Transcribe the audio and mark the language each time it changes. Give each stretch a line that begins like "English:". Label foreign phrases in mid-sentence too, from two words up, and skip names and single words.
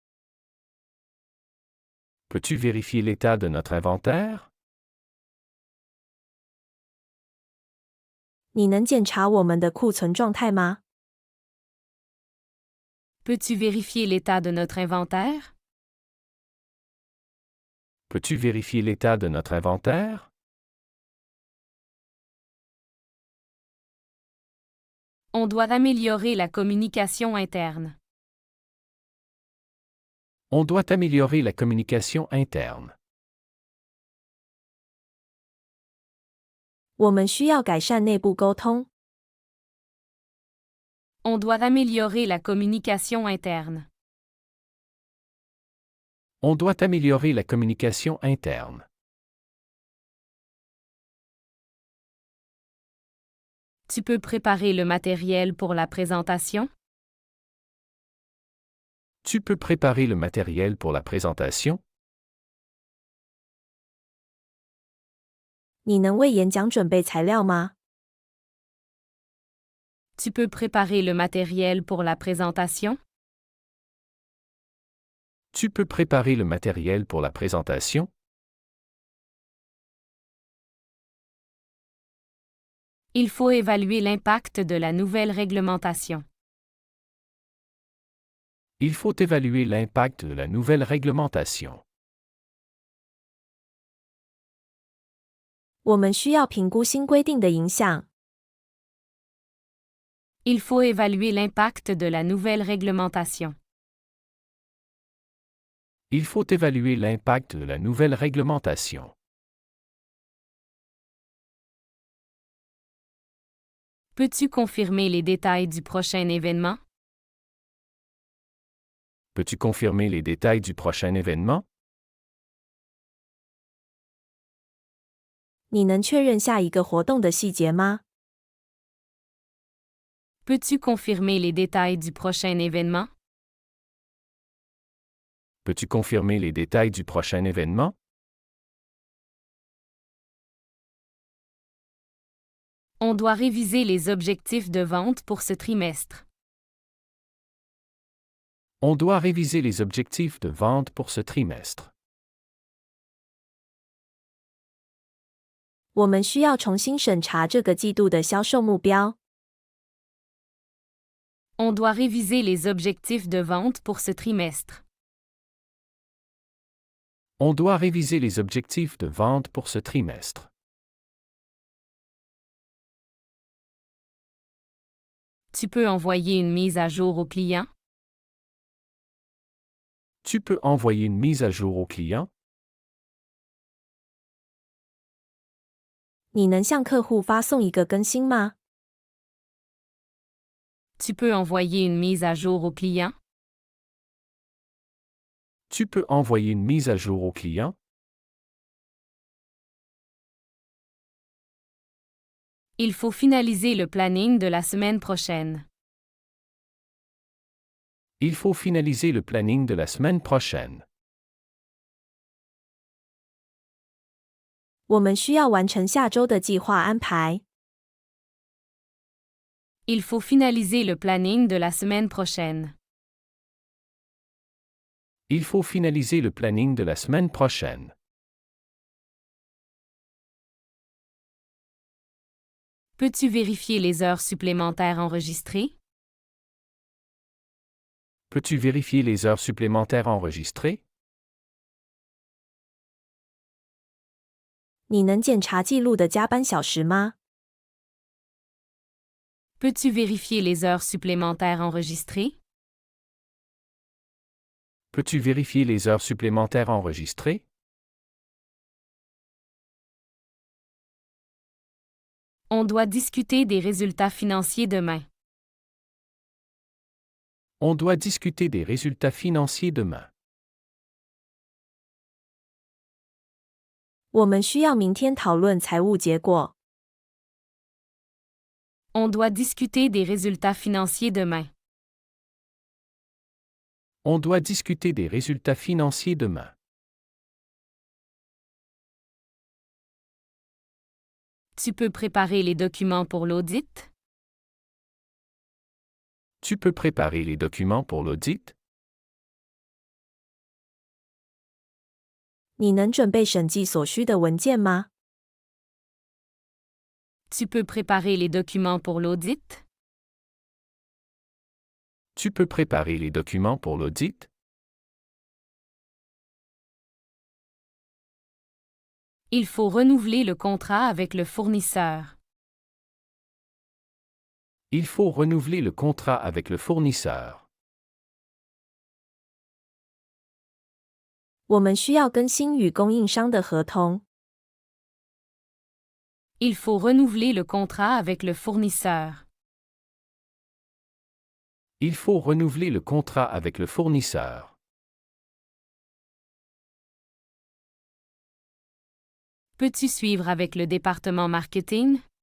French: Peux-tu vérifier l'état de notre inventaire?
Chinese: 你能检查我们的库存状态吗？
French: Peux-tu vérifier l'état de notre inventaire? Peux-tu vérifier l'état de notre inventaire? On doit améliorer la communication interne. On doit améliorer la communication interne.
Chinese: 我们需要改善内部沟通。
French: On doit améliorer la communication interne. On doit améliorer la communication interne. Tu peux préparer le matériel pour la présentation? Tu peux préparer le matériel pour la présentation?
Chinese: 你能为演讲准备材料吗？
French: Tu peux préparer le matériel pour la présentation? Tu peux préparer le matériel pour la présentation? Il faut évaluer l'impact de la nouvelle réglementation. Il faut évaluer l'impact de la nouvelle réglementation.
Chinese: 我们需要评估新规定的影响。
French: Il faut évaluer l'impact de la nouvelle réglementation. Il faut évaluer l'impact de la nouvelle réglementation. Peux-tu confirmer les détails du prochain événement? Peux-tu confirmer les détails du prochain événement?
Chinese: 你能确认下一个活动的细节吗？
French: Peux-tu confirmer les détails du prochain événement? Peux-tu confirmer les détails du prochain événement? On doit réviser les objectifs de vente pour ce trimestre. On doit réviser les objectifs de vente pour ce trimestre.
Chinese: 我们需要重新审查这个季度的销售目标。
French: On doit réviser les objectifs de vente pour ce trimestre. On doit réviser les objectifs de vente pour ce trimestre. Tu peux envoyer une mise à jour au client? Tu peux envoyer une mise à jour au client?
Chinese: 你能向客户发送一个更新吗？
French: Tu peux envoyer une mise à jour au client? Tu peux envoyer une mise à jour au client? Il faut finaliser le planning de la semaine prochaine. Il faut finaliser le planning de la semaine prochaine.
Chinese: 我们需要完成下周的计划安排。
French: Il faut finaliser le planning de la semaine prochaine. Il faut finaliser le planning de la semaine prochaine. Peux-tu vérifier les heures supplémentaires enregistrées? Peux-tu vérifier les heures supplémentaires enregistrées?
Chinese: 你能检查记录的加班小时吗？
French: Peux-tu vérifier les heures supplémentaires enregistrées? Peux-tu vérifier les heures supplémentaires enregistrées? On doit discuter des résultats financiers demain. On doit discuter des résultats financiers demain.
Chinese: 我们需要明天讨论财务结果。
French: On doit discuter des résultats financiers demain. On doit discuter des résultats financiers demain. Tu peux préparer les documents pour l'audit? Tu peux préparer les documents pour l'audit?
Chinese: 你能准备审计所需的文件吗？
French: Tu peux préparer les documents pour l'audit? Tu peux préparer les documents pour l'audit? Il faut renouveler le contrat avec le fournisseur. Il faut renouveler le contrat avec le fournisseur.
Chinese: 我们需要更新与供应商的合同。
French: Il faut renouveler le contrat avec le fournisseur. Il faut renouveler le contrat avec le fournisseur. Peux-tu suivre avec le département marketing?